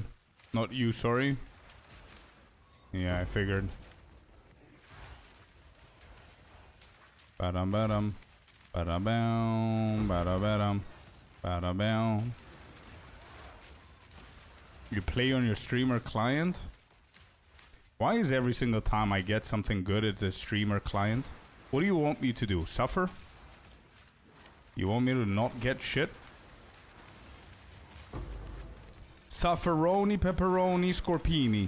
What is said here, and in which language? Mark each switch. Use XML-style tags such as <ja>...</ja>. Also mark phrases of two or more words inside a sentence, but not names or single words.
<en>Not you, sorry. Yeah, I figured. Ba-dum-ba-dum. Ba-da-bam. Ba-da-ba-dum. Ba-da-bam. You play on your streamer client? Why is every single time I get something good at the streamer client? What do you want me to do? Suffer? You want me to not get shit? Sufferoni, pepperoni, scorpini.</en>